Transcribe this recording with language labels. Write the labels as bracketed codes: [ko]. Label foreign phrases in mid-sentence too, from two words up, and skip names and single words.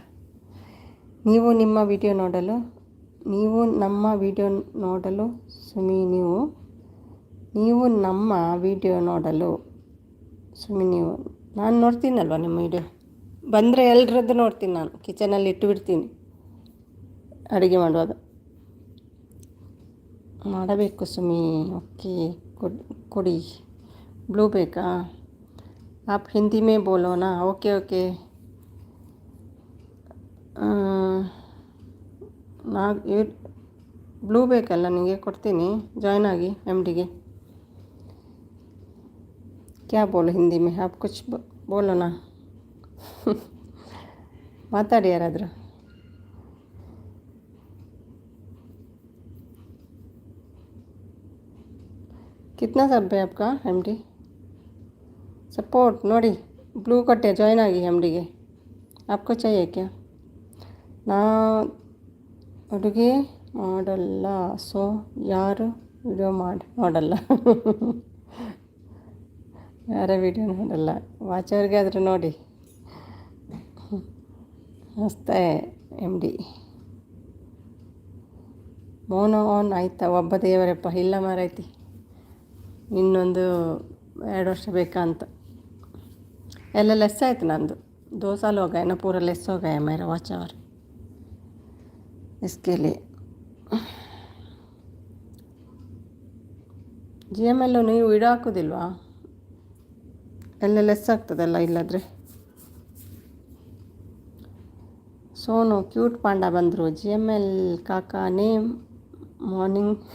[kn] ನೀವು ನಮ್ಮ ವಿಡಿಯೋ ನೋಡಲು ಸುಮಿ, ನೀವು ನಮ್ಮ ವಿಡಿಯೋ ನೋಡಲು ಸುಮಿ. ನಾನು ನೋಡ್ತೀನಲ್ವ ನಿಮ್ಮ ವಿಡಿಯೋ, ಬಂದರೆ ಎಲ್ಲರದ್ದು ನೋಡ್ತೀನಿ. ನಾನು ಕಿಚನಲ್ಲಿ ಇಟ್ಟು ಬಿಡ್ತೀನಿ, ಅಡುಗೆ ಮಾಡುವಾಗ. ಮಾಡಬೇಕು ಸುಮಿ. ಓಕೆ, ಕೊಡಿ. ಬ್ಲೂ ಬೇಕಾ? [hi] आप हिंदी में बोलो ना. [en] okay okay. [kn] ಬ್ಲೂ ಬೇಕಲ್ಲ ನಿಮಗೆ, ಕೊಡ್ತೀನಿ. ಜಾಯ್ನ್ ಆಗಿ ಎಮ್ ಡಿಗೆ. [hi] क्या बोलो हिंदी में? आप कुछ बोलो ना. [kn] ಮಾತಾಡಿ ಯಾರಾದರೂ. [hi] कितना सब है आपका [en] MD support [kn] ನೋಡಿ ಬ್ಲೂ ಕೊಟ್ಟೆ ಜಾಯ್ನ್ ಆಗಿ ಎಮ್ಡಿಗೆ. [hi] आपको चाहिए क्या? [kn] ನಾ ಅಡುಗೆ ಮಾಡಲ್ಲ, ಸೊ ಯಾರು ವಿಡಿಯೋ ನೋಡಲ್ಲ. ಯಾರ ವಿಡಿಯೋ ನೋಡಲ್ಲ, ವಾಚವ್ರಿಗೆ ಆದರೂ ನೋಡಿ. ಅಷ್ಟೇ ಎಮ್ ಡಿ. [en] mono on [kn] ಆಯ್ತಾ? ಒಬ್ಬ ದೇವರಪ್ಪ, ಇಲ್ಲ ಮಾರೈತಿ, ಇನ್ನೊಂದು 2 ವರ್ಷ ಬೇಕಾ ಅಂತ. ಎಲ್ಲ ಲೆಸ್ ಆಯ್ತು ನಂದು. [hi] 2 साल हो गए ना, पूरा लेस हो गया मेरा [en] watch hour, [hi] इसके लिए. [kn] ಜಿ ಎಮ್ ಎಲ್ಲು ನೀವು ವಿಡಿಯೋ ಹಾಕೋದಿಲ್ವಾ? ಎಲ್ಲ ಲೆಸ್ ಆಗ್ತದಲ್ಲ ಇಲ್ಲಾದರೆ. ಸೋನು ಕ್ಯೂಟ್ ಪಾಂಡ ಬಂದರು. ಜಿ ಎಮ್ ಎಲ್ ಕಾಕಾನೇ ಮಾರ್ನಿಂಗ್.